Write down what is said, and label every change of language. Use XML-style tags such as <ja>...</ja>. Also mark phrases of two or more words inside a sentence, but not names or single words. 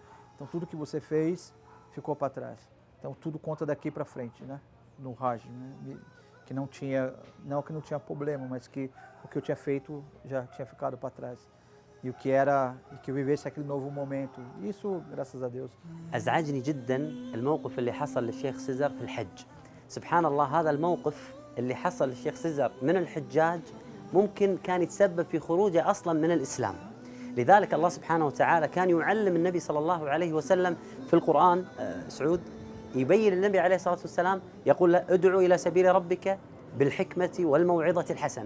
<pt>Então tudo que você fez ficou para trás. Então tudo conta daqui para frente, né? No Hajj, né? Que não tinha problema, mas que o que eu tinha feito já tinha ficado para trás. E que eu vivesse aquele novo momento. Isso, graças a Deus.</pt> <ar>أزعجني جدا الموقف اللي حصل للشيخ سيزر في الحج. سبحان الله هذا الموقف اللي حصل للشيخ سيزر من الحجاج ممكن كان يتسبب في خروجه أصلا من الإسلام. لذلك الله سبحانه وتعالى كان يعلم النبي صلى الله عليه وسلم في القرآن سعود يبين النبي عليه الصلاة والسلام يقول له ادعو إلى سبيل ربك بالحكمة والموعظة الحسنة.</ar>